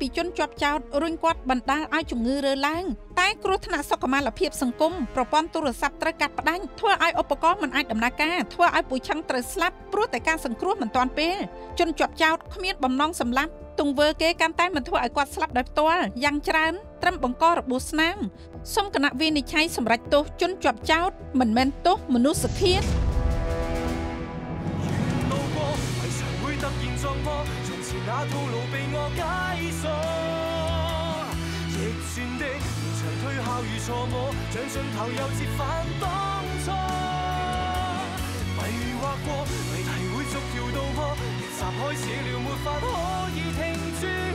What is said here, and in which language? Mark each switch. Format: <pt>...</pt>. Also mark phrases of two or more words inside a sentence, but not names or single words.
<km>ជនជាប់ចោតរុញគាត់បណ្ដាលឲ្យជំងឺរើឡើងតែគ្រោះថ្នាក់សុខុមាលភាពសង្គមប្រព័ន្ធទូរស័ព្ទត្រូវកាត់ផ្ដាច់ធ្វើឲ្យឧបករណ៍មិនអាចដំណើរការធ្វើឲ្យពូឆឹងត្រូវស្លាប់ព្រោះតែការសង្គ្រោះមិនទាន់ពេលជនជាប់ចោតគ្មានបំណងសម្លាប់ទង្វើគេកាន់តែមិនធ្វើឲ្យគាត់ស្លាប់ដោយផ្ទាល់យ៉ាងច្រើនត្រឹមបង្ករបួសស្នាមសូមគណៈវិនិច្ឆ័យសម្រេចទោសជនជាប់ចោតមិនមែនទោសមនុស្សឃាត</km> <yue>那套路被我解鎖，逆轉的連場推敲與錯摸，像盡頭又折返當初。迷惑過，謎題會逐條道破，逆襲開始了，沒法可以停住我。</yue>